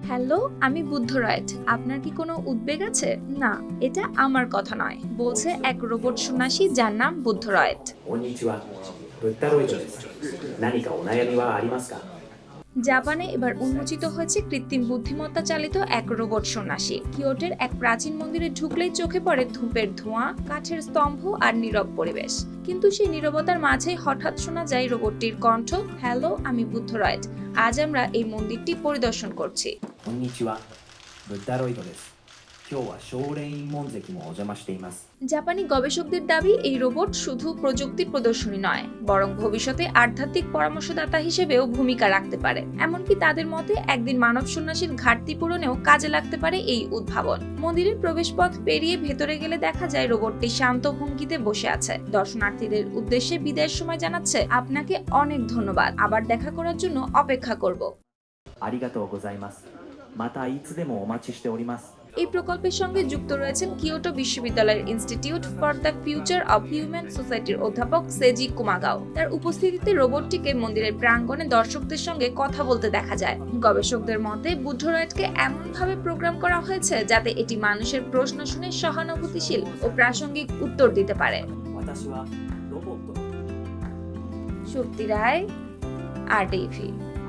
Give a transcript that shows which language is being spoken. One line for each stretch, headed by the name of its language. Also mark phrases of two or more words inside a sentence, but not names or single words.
Bangla: হ্যালো, আমি বুদ্ধরয়েড। আপনার কি কোনো উদ্বেগ আছে? না, এটা আমার কথা নয়, বলছে এক রোবট সন্ন্যাসী যার নাম বুদ্ধরয়েড।
Japanese: こんにちは。ブッダロイドです。何かお悩みはありますか？
Bangla: জাপানে এবার উন্মোচিত হয়েছে কৃত্রিম বুদ্ধিমত্তা চালিত এক রোবট সন্ন্যাসী। কিয়োটোর এক প্রাচীন মন্দিরে ঢুকলেই চোখে পড়ে ধূপের ধোঁয়া, কাঠের স্তম্ভ আর নীরব পরিবেশ। কিন্তু সেই নীরবতার মাঝেই হঠাৎ শোনা যায় রোবটটির কণ্ঠ, হ্যালো, আমি বুদ্ধরয়েড। আজ আমরা এই মন্দিরটি পরিদর্শন করছি।
Japanese: こんにちは。ブッダロイドです。今日は少林院門跡もお邪魔しています。
Bangla: জাপানি গবেষকদের দাবি এই রোবট শুধু প্রযুক্তির প্রদর্শনী নয়, বরং ভবিষ্যতে আধ্যাত্মিক পরামর্শদাতা হিসেবেও ভূমিকা রাখতে পারে। এমনকি তাদের মতে একদিন মানব সন্ন্যাসীর ঘাটতি পূরণেও কাজে লাগতে পারে এই উদ্ভাবন। মন্দিরের প্রবেশপথ পেরিয়ে ভেতরে গেলে দেখা যায় রোবটটি শান্ত ভঙ্গিতে বসে আছে। দর্শনার্থীদের উদ্দেশ্যে বিদায়ের সময় জানাচ্ছে, আপনাকে অনেক ধন্যবাদ, আবার দেখা করার জন্য অপেক্ষা করব।
Japanese: ありがとうございます。またいつでもお待ちしております。
Bangla: এই প্রকল্পের সঙ্গে যুক্ত রয়েছেন কিয়োটো বিশ্ববিদ্যালয়ের ইনস্টিটিউট ফর দ্য ফিউচার অব হিউম্যান সোসাইটির অধ্যাপক সেজি কুমাগাও। তার উপস্থিতিতে রোবটটিকে মন্দিরের প্রাঙ্গণে দর্শকদের সঙ্গে কথা বলতে দেখা যায়। গবেষকদের মতে বুদ্ধরয়েডকে এমনভাবে প্রোগ্রাম করা হয়েছে যাতে এটি মানুষের প্রশ্ন শুনে সহানুভূতিশীল ও প্রাসঙ্গিক উত্তর দিতে পারে।
Japanese: 私はロボットの
Bangla: শক্তি রায়, RTV।